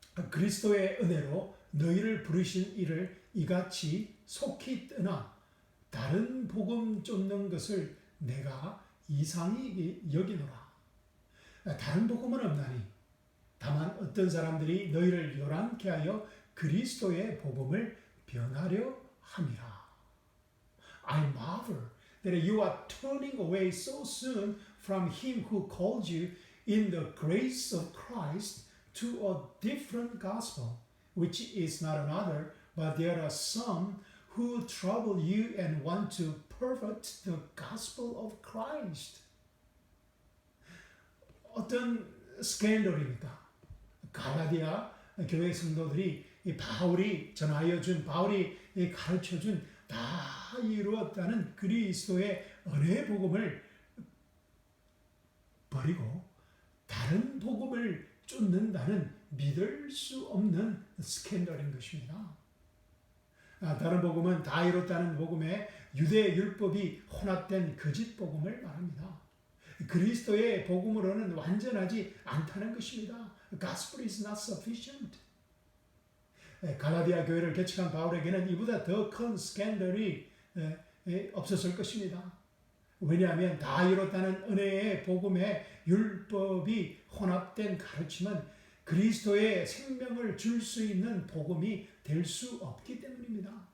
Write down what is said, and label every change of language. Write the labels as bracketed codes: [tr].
[ko] 그리스도의 은혜로 너희를 부르신 이를 이같이 속히 떠나 다른 복음 쫓는 것을 내가 이상히 여기노라. 다른 복음은 없나니 다만 어떤 사람들이 너희를 요란케 하여 그리스도의 복음을 변하려 함이라. [en] I marvel that you are turning away so soon from him who called you in the grace of Christ to a different gospel, which is not another, but there are some who trouble you and want to pervert the gospel of Christ. [ko] 어떤 스캔들입니까? 갈라디아 교회 성도들이 바울이 전하여 준, 바울이 가르쳐 준 다 이루었다는 그리스도의 은혜의 복음을 버리고 다른 복음을 쫓는다는 믿을 수 없는 스캔들인 것입니다. 다른 복음은 다 이뤘다는 복음에 유대 율법이 혼합된 거짓 복음을 말합니다. 그리스도의 복음으로는 완전하지 않다는 것입니다. [en] Gospel is not sufficient. [ko] 갈라디아 교회를 개척한 바울에게는 이보다 더 큰 스캔들이 없었을 것입니다. 왜냐하면 다 이뤘다는 은혜의 복음에 율법이 혼합된 가르침은 그리스도의 생명을 줄 수 있는 복음이 될 수 없기 때문입니다.